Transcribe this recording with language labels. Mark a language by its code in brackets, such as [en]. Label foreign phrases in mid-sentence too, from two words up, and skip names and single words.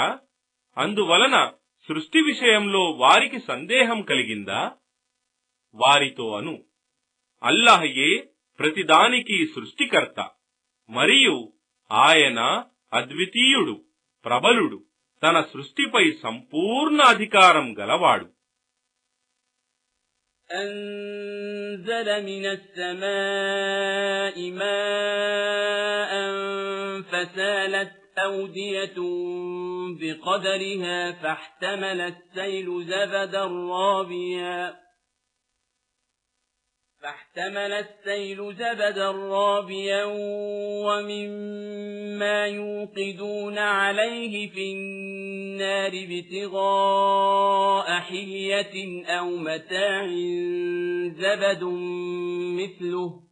[te] అందువలన సృష్టి విషయంలో వారికి సందేహం కలిగిందా? వారితో అను, అల్లాహయే ప్రతిదానికి సృష్టికర్త మరియు ఆయన అద్వితీయుడు, ప్రబలుడు, తన సృష్టిపై సంపూర్ణ అధికారం గలవాడు. [ar] أنزل من السماء ماء فسالت أودية بقدرها فاحتمل السيل زبدا رابيا ومما يوقدون عليه في النار ابتغاء حلية أو متاع زبد مثله